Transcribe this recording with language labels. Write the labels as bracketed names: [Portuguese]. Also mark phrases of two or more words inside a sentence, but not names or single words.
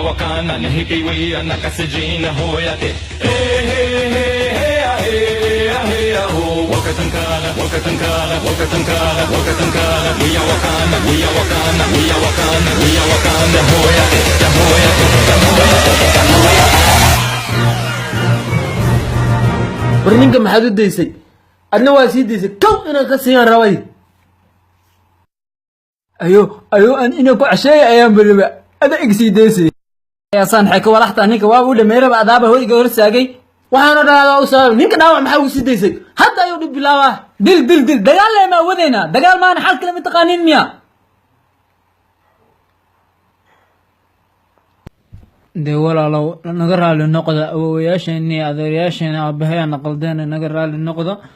[Somali] wakana nehiki wiya nakasijina hoyate hey hey hey hey hey hey ho wakatankale wakatankale wakatankale wakatankale wiya wakana wiya wakana wiya wakana wiya wakana hoyate hoyate warninka maxaad u daysay adna waa sii daysay kow inaan ka siiyaan rabay ayo aan inaan ku casheeyo ayaan bariba ada igsii daysay ayaan xeeko walaxta ninka waa u dhameeraba adaaba hoyga hor saagay waxaan dhahdaa u sabab ninka dhaawac maxaa ugu sii daysay hadda ayuu dhib bilaabaa dil dagaal leh ma wadayna dagaal maana xal kale ma taqaanin miya de walaalow naga raali noqda awowayaasheenii adeerayaasheena aabaheena qaldeen naga raali noqda